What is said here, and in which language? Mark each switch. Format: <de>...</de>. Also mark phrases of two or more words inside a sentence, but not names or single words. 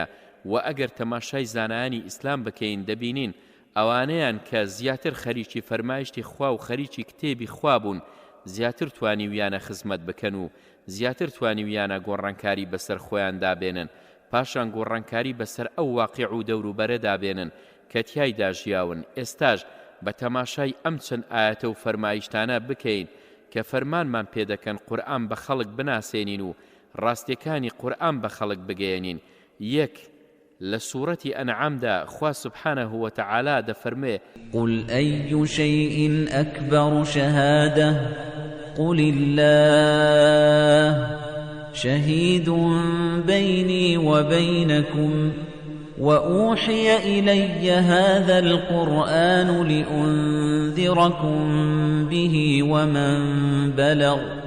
<ckb>و ئەگەر تەماشای زانایانی ئیسلام بکەین دەبینین ئەوانەیان کە زیاتر خەریکی فەرمایشتی خوا و خەریکی کتێبی خوا بوون، زیاتر توانیویانە خزمەت بکەن و زیاتر توانیویانە گۆڕانکاری بەسەر خۆیان دابێنن، پاشان گۆڕانکاری بەسەر ئەو واقع و دەوروبەرە دابێنن کە تیایدا ژیاون. ئێستاش بە تەماشای ئەم چەند ئاەتە و فەرمایشتانە بکەین کە فەرمانمان پێدەکەن قورئان بە خەڵک بناسێنین و ڕاستیەکانی قورئان بە خەڵک بگەێنین. یەک لە سوورەتی ئەنعامدا خوا</ckb> <ar>سبحانه وتعالى</ar> <ckb>دەفەرمێ:</ckb> <ar>قل أي شيء أكبر شهادة قل الله شهيد بيني وبينكم وأوحي إلي هذا القرآن لأنذركم به ومن بلغ</ar>